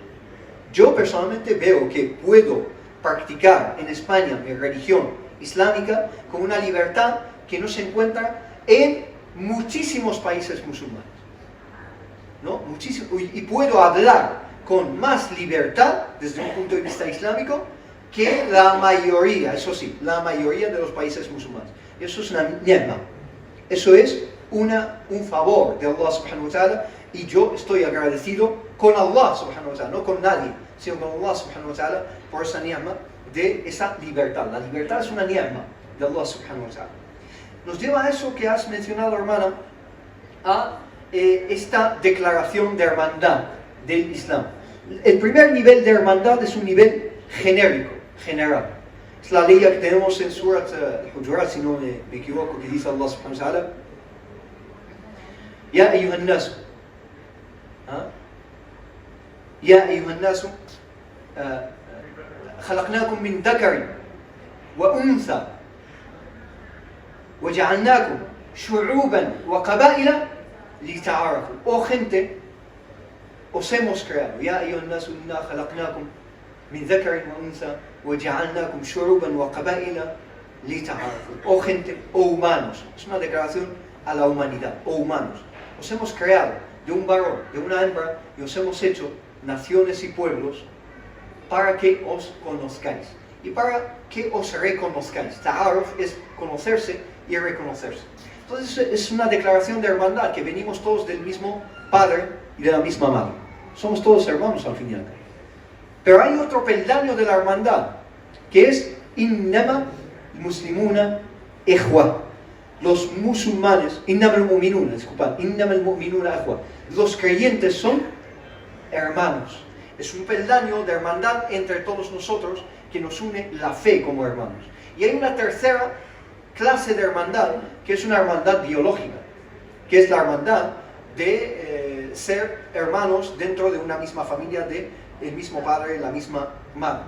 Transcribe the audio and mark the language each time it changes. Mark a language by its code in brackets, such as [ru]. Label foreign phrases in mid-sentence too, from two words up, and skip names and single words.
[es] Yo personalmente veo que puedo practicar en España mi religión islámica con una libertad que no se encuentra en muchísimos países musulmanes, ¿no? Muchísimo, y puedo hablar con más libertad desde un punto de vista islámico que la mayoría, eso sí, la mayoría de los países musulmanes. Y eso es una ni'ma, eso es un favor de Allah [ar] سبحانه وتعالى, [es] y yo estoy agradecido con Allah [ar] سبحانه وتعالى, [es] no con nadie, sino con Allah [ar] سبحانه وتعالى [es] por esa ni'ma de esa libertad. La libertad es una ni'ma de Allah [ar] سبحانه وتعالى. [es] Nos lleva a eso que has mencionado, hermana, a esta declaración de hermandad del Islam. El primer nivel de hermandad es un nivel genérico, general. Es la ley que tenemos en Surat al-Hujurat, si no me equivoco, que dice Allah [ar] سبحانه وتعالى يا أيها الناس يا أيها الناس, خلقناكم من ذكر وأنثى وجعلناكم شعوبا وقبائل لتعارفوا. [es] Oh gente, os hemos creado. [ar] يا أيها الناس إنا خلقناكم من ذكر وأنثى وجعلناكم شعوبا وقبائل لتعارفوا. [es] Oh gente, oh humanos. Es una declaración a la humanidad. Oh humanos, os hemos creado de un varón, de una hembra, y os hemos hecho naciones y pueblos para que os conozcáis y para que os reconozcáis. Ta'aruf es conocerse y reconocerse. Entonces es una declaración de hermandad, que venimos todos del mismo padre y de la misma madre. Somos todos hermanos al fin y al cabo. Pero hay otro peldaño de la hermandad, que es [ar] إنما مسلمون إخوة. [es] Los musulmanes, [ar] إنما المؤمنون, disculpad, إنما المؤمنون إخوة. [es] Los creyentes son hermanos. Es un peldaño de hermandad entre todos nosotros que nos une la fe como hermanos. Y hay una tercera clase de hermandad, que es una hermandad biológica, que es la hermandad de ser hermanos dentro de una misma familia, de el mismo padre y la misma madre.